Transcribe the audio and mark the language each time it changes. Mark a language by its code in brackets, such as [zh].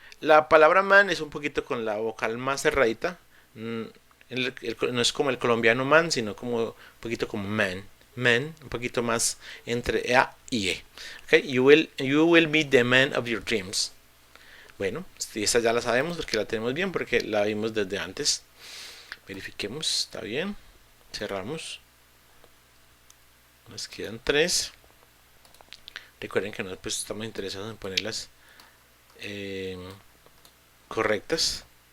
[es] La palabra man es un poquito con la vocal más cerradita. No es como el colombiano man, sino como un poquito como man. Man, un poquito más entre A y E. [en] Okay? You will meet the man of your dreams. [es] Bueno, esa ya la sabemos porque la tenemos bien, porque la vimos desde antes. Verifiquemos, está bien. Cerramos. Nos quedan 3. Recuerden que nosotros pues, estamos interesados en ponerlas correctas.